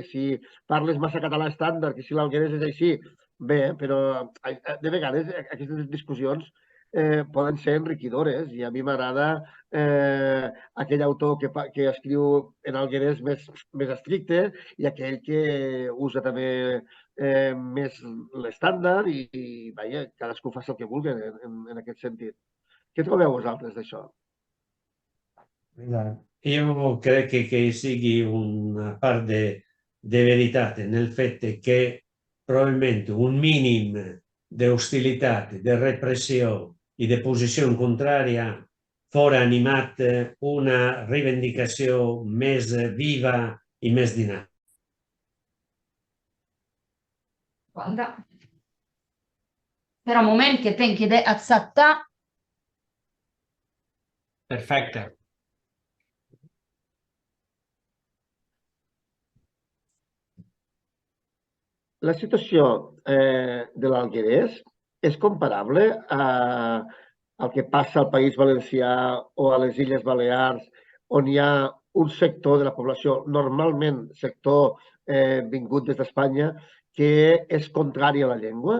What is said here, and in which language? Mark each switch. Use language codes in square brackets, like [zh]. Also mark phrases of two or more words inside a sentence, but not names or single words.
[ca] si parles massa català estàndard, que si l'alguerès és així, bé, però de vegades aquestes discussions poden ser enriquidores i a mi m'agrada aquell autor que escriu en alguerès més estricte i aquell que usa també més l'estàndard i vaja, cadascú fa el que vulgui en aquest sentit. Què trobeu vosaltres d'això? [it] Io credo che sia una parte di verità nel fatto che probabilmente un minimo di ostilità, di repressione e di posizione contraria fora animata una rivendicazione [ca] més viva e més dinamica. [it] Guarda, però un moment che tengo di accettare. [ca] Perfecte. La situació de l'Alguerès és comparable al que passa al País Valencià o a les Illes Balears, on hi ha un sector de la població, normalment sector vingut des d'Espanya, que és contrari a la llengua.